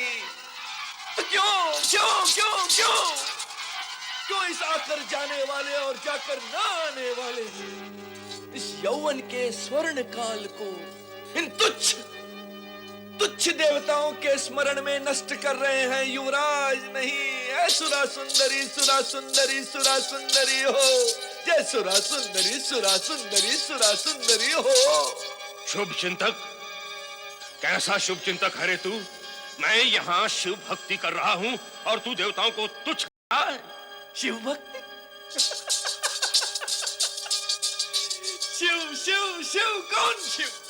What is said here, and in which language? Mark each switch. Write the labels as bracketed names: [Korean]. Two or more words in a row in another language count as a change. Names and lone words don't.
[Hindi] तो क्यों क्यों क्यों क्यों क्यों इस आकर जाने वाले और जाकर न आने वाले इस यौवन के स्वर्ण काल को इन तुच्छ तुच्छ देवताओं के स्मरण में नष्ट कर रहे हैं युवराज? नहीं, ऐ सुरा सुंदरी सुरा सुंदरी सुरा सुंदरी हो। जय सुरा सुंदरी सुरा सुंदरी सुरा सुंदरी हो। शुभ चिंतक, कैसा शुभ चिंतक है रे तू? मैं यहाँ शिव भक्ति कर रहा हूँ और तू देवताओं को तुच्छ कर रहा है। शिव भक्ति? शिव शिव शिव?